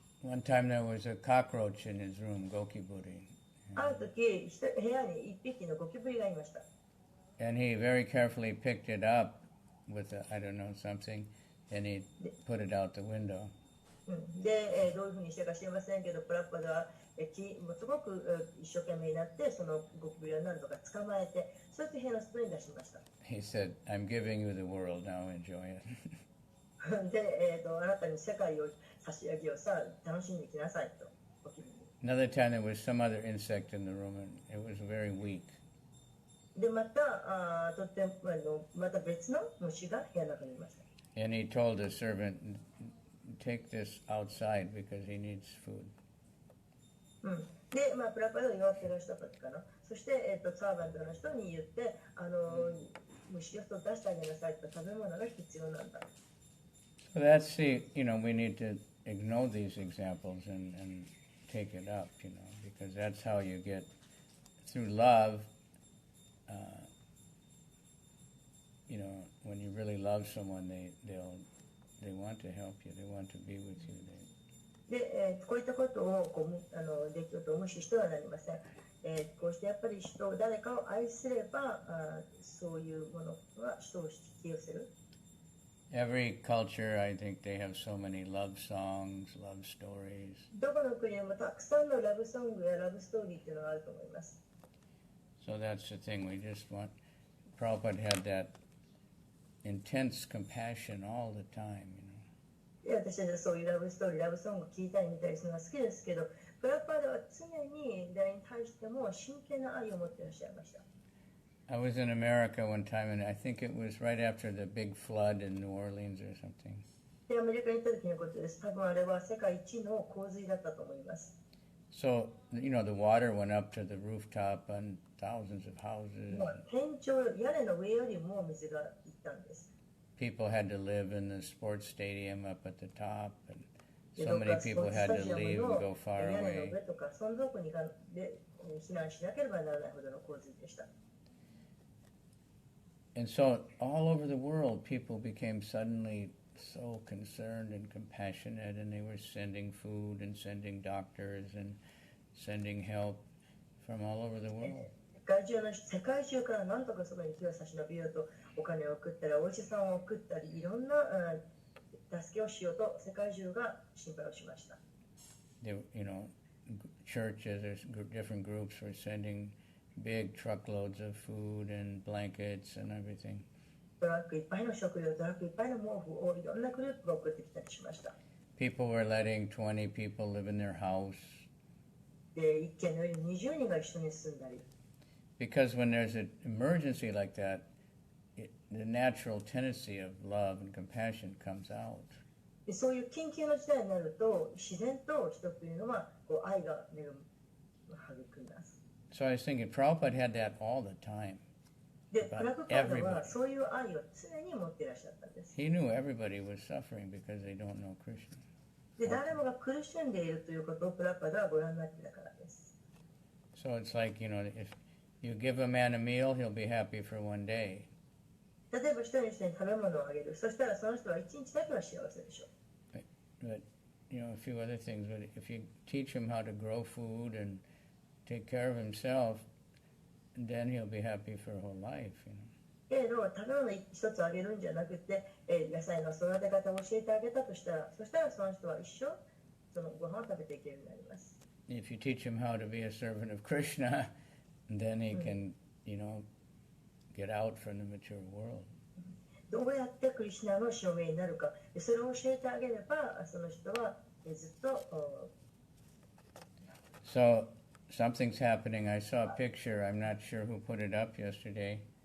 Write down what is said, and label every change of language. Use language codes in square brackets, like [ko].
[en] One time there was a cockroach in his room, Gokiburi. [ja] ある時、部屋に一匹のゴキブリがいました。 [en] And he very carefully picked it up with I don't know, something, and he put it out the window. [ja] で、どういうふうにしてか知りませんけど、プラッパではもうすごく一生懸命になって、そのゴキブリを何とか捕まえて、そして部屋の外に出しました。 [en] He said, I'm giving you the world, now enjoy it. [ja] で、あなたに世界を差し上げよう、さあ楽しんできなさいと、ゴキブリ。 [en] Another time there was some other insect in the room, and it was very weak. [ja] で、また、とってまた別の虫が部屋の中にいました。 [en] And he told the servant, take this outside because he needs food. [ja] で、プラッパで弱ってらっしゃった時かな。そして、サーバントの人に言って、虫を出してあげなさいと、食べ物が必要なんだ。 [en] So that's we need to ignore these examples and take it up, because that's how you get, through love, when you really love someone, they want to help you, they want to be with you. [ja] で、こういったことをできると無視してはなりません。こうしてやっぱり誰かを愛すれば、そういうものは人を引き寄せる。 [en] Every culture, I think they have so many love songs, love stories. [ja] どこの国でもたくさんのラブソングやラブストーリーっていうのがあると思います。 [en] So that's the thing, we just want, Prabhupada had that intense compassion all the time, [ja] で、私たちはそういうラブストーリー、ラブソングを聴いたり見たりするのが好きですけど、プラパーダは常に誰に対しても真剣な愛を持っていらっしゃいました。 [en] I was in America one time, and I think it was right after the big flood in New Orleans or something. [ja] で、アメリカに行った時のことです。多分あれは世界一の洪水だったと思います。 [en] So, the water went up to the rooftop on thousands of houses. [ja] 天井、屋根の上よりも水が行ったんです。 [en] People had to live in the sports stadium up at the top, and so many people had to leave and go far away. [ja] とかそのどこにで避難しなければならないほどの洪水でした。 [en] And so, all over the world, people became suddenly so concerned and compassionate, and they were sending food and sending doctors and sending help from all over the world. [ja] 世界中から何とかそこに手を差し伸べようとお金を送ったりお医者さんを送ったりいろんな助けをしようと世界中が心配をしました。 [en] Churches or different groups were sending big truckloads of food and blankets and everything. [ja] トラックいっぱいの食料、トラックいっぱいの毛布をいろんなグループが送ってきたりしました。 [en] People were letting 20 people live in their house. [ja] で、一軒の上に20人が一緒に住んだり。 [en] Because when there's an emergency like that, the natural tendency of love and compassion comes out. [ja] そういう緊急の事態になると、自然と人というのは愛が育みます。 [en] So I was thinking, Prabhupada had that all the time. [ja] で、プラブパーダはそういう愛を常に持っていらっしゃったんです。 [en] He knew everybody was suffering because they don't know Krishna. [ja] で、誰もが苦しんでいるということをプラブパーダはご覧になっていたからです。 [en] So it's like, if you give a man a meal, he'll be happy for one day. [ja] 例えば一人の人に食べ物をあげる。そしたらその人は一日だけは幸せでしょう。 [en] But a few other things. But if you teach him how to grow food and take care of himself, then he'll be happy for a whole life. [ja] けれど、食べ物一つあげるんじゃなくて、野菜の育て方を教えてあげたとしたら、そしたらその人は一生そのご飯を食べていけるようになります。 [en] If you teach him how to be a servant of Krishna, then he can, get out from the mature world. [ja] どうやってクリシュナの証明になるか、それを教えてあげれば、その人はずっと。 [en] So something's happening. I saw a picture. I'm not sure who put it up yesterday.